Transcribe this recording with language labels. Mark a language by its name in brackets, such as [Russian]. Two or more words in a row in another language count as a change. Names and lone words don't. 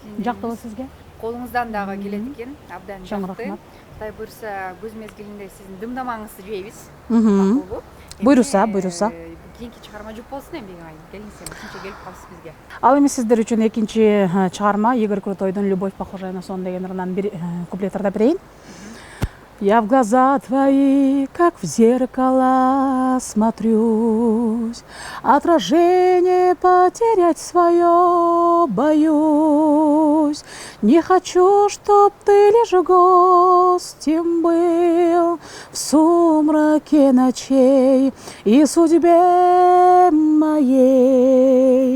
[Kyrgyz] Жактыбы сизге? колуңуздан дагы келет экен. Абдан Чоң жакты. рахмат. Кудай буйруса көз мезгилинде сиздин дымдамаңызды жейбиз. Мгм. Макулбу? Буйруса, буйруса. Кийинки чыгарма жүк болсун эми Беңи Май. Келиңиз, ушунча келип калыпсыз бизге. Ал эми сиздер үчүн экинчи чыгарма Игорь Крутойдун «Любовь похожая на сон» деген ырынан бир куплеттерди берейин. [Russian] Я в глаза твои, как в зеркало, смотрюсь, отражение потерять свое боюсь. Не хочу, чтоб ты лишь гостем был в сумраке ночей и судьбе моей.